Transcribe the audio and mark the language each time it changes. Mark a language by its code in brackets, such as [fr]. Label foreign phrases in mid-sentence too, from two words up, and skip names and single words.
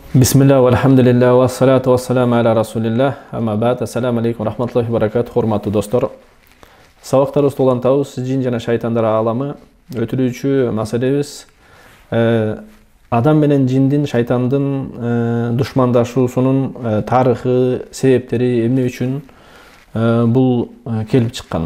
[ar] بسم الله، والحمد لله، والصلاة والسلام على رسول الله، أما بعد. السلام عليكم، رحمة الله بركات, [ky] хурматтуу достор. Сабактарыбызды улантабыз, жин жана шайтандар ааламы өтүлүүчү маселебиз адам менен жиндин, шайтандын душмандашуусунун тарыхы, себептери эмне үчүн бул келип чыккан.